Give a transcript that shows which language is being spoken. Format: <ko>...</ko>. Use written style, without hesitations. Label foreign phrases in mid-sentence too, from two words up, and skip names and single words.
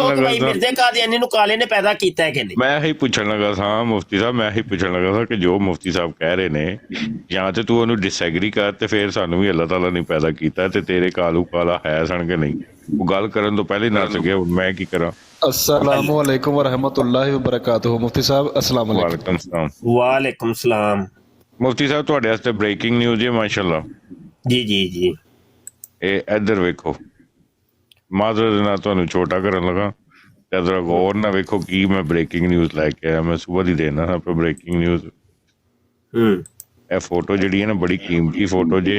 <pa>ਪੁੱਛੋ ਕਿ ਲੱਗਾ ਭਾਈ ਸਾਂ। ਮਿਰਜ਼ੇ ਕਾਦੀਆਨੀ ਨੂੰ ਕਾਲੇ ਨੇ ਪੈਦਾ ਕੀਤਾ ਹੈ ਕਿ ਨਹੀਂ? ਮੈਂ ਇਹੀ ਪੁੱਛਣ ਲੱਗਾ ਸਾਂ ਮੁਫਤੀ ਸਾਹਿਬ, ਮੈਂ ਇਹੀ ਪੁੱਛਣ ਲੱਗਾ ਸਾਂ ਕਿ ਜੋ ਮੁਫਤੀ ਸਾਹਿਬ ਕਹਿ ਰਹੇ ਨੇ, ਜਾਂ ਤੇ ਤੂੰ ਉਹਨੂੰ ਡਿਸਐਗਰੀ ਕਰ ਤੇ ਫਿਰ ਸਾਨੂੰ ਵੀ ਅੱਲਾਹ ਤਾਲਾ ਨੇ ਪੈਦਾ ਕੀਤਾ ਤੇ ਤੇਰੇ ਕਾਲੂ ਕਾਲਾ ਹੈ ਸਣ ਕੇ ਨਹੀਂ। ਉਹ ਗੱਲ ਕਰਨ ਤੋਂ ਪਹਿਲੇ ਨਾ ਸਕਿਆ, ਮੈਂ ਕੀ ਕਰਾਂ।</pa> <ar>السلام عليكم ورحمة الله وبركاته. मुफ्ती साहब السلام عليكم. وعليكم السلام. وعليكم السلام.</ar> <pa>ਮੁਫਤੀ ਸਾਹਿਬ ਤੁਹਾਡੇ ਵਾਸਤੇ</pa> <en>breaking news</en> <pa>ਹੈ ਮਾਸ਼ਾਅੱਲਾ। ਜੀ ਜੀ ਜੀ। ਇਹ ਇੱਧਰ ਵੇਖੋ, ਮਾਜ਼ਰਤ ਦੇ ਨਾਲ ਤੁਹਾਨੂੰ ਛੋਟਾ ਕਰਨ ਲੱਗਾ ਤੇ ਜ਼ਰਾ ਗੌਰ ਨਾਲ ਵੇਖੋ ਕੀ ਮੈਂ</pa> <en>breaking news</en> <pa>ਲੈ ਕੇ ਆਇਆ। ਮੈਂ ਸੁਬਾਹ ਦੀ ਦੇਣਾ ਆਪਾਂ</pa> <en>breaking news.</en> <pa>ਇਹ ਫੋਟੋ ਜਿਹੜੀ ਹੈ ਨਾ ਬੜੀ ਕੀਮਤੀ ਫੋਟੋ ਜੇ।</pa>